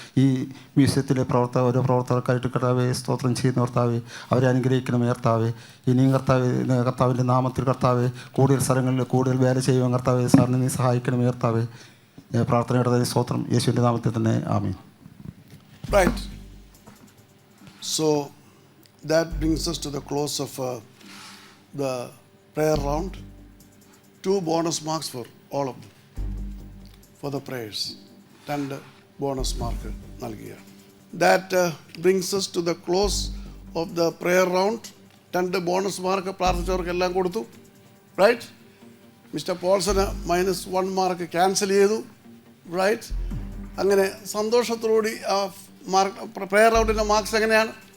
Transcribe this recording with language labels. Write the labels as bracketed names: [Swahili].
[Malayalam] ഈ മ്യൂസിയത്തിലെ ഓരോ പ്രവർത്തകർക്കായിട്ട് കർത്താവെ സ്തോത്രം ചെയ്യുന്ന കർത്താവെ, അവരെ അനുഗ്രഹിക്കണമേ കർത്താവെ. ഇനിയും കർത്താവിൻ്റെ നാമത്തിൽ കർത്താവെ കൂടുതൽ സ്ഥലങ്ങളിൽ കൂടുതൽ വേല ചെയ്യുവാൻ കർത്താവെ സാറിനെ നീ സഹായിക്കണമേ കർത്താവെ. പ്രാർത്ഥനയുടെ സ്തോത്രം യേശുവിൻ്റെ നാമത്തിൽ തന്നെ, ആമീൻ. [English] Right. So that brings us to the close of the prayer round. 2 bonus marks for all of them for the prayers. [Malayalam] 2 bonus mark നൽകുകയാണ്. [English] That brings us to the close of the prayer round. [Malayalam] 2 bonus mark പ്രാർത്ഥിച്ചവർക്കെല്ലാം കൊടുത്തു. [English] Right. [Malayalam] Mister പോൾസന് -1 mark cancel ചെയ്തു. [English] Right. [Malayalam] അങ്ങനെ സന്തോഷത്തോടുകൂടി ആ mark prayer റൗണ്ടിൻ്റെ marks എങ്ങനെയാണ്?